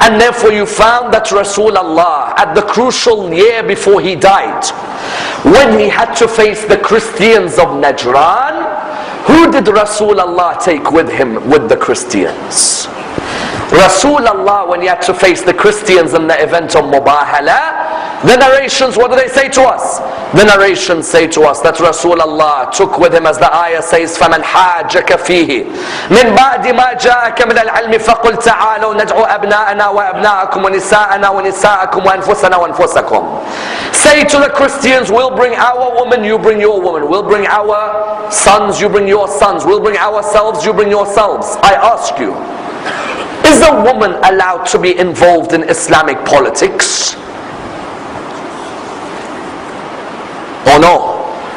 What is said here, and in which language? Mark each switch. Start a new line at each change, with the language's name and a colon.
English: And therefore you found that Rasulullah, at the crucial year before he died, when he had to face the Christians of Najran, who did Rasulullah take with him with the Christians? Rasulullah, when he had to face the Christians in the event of Mubahala, the narrations, what do they say to us? The narrations say to us that Rasulullah took with him, as the ayah says,
Arabic: فَمَنْ حَاجَكَ فِيهِ مِنْ بَعْدِ مَا جَاءَكَ مِنَ الْعِلْمِ فَقُلْ تَعَالَوْا نَدْعُوا أَبْنَاءَنَا وَأَبْنَاءَكُمْ وَنِسَاءَنَا وَنِسَاءَكُمْ وَأَنفُسَنَا وَأَنفُسَكُمْ.
English: Say to the Christians, we'll bring our woman, you bring your woman. We'll bring our sons, you bring your sons. We'll bring ourselves, you bring yourselves. I ask you, is a woman allowed to be involved in Islamic politics? Or no?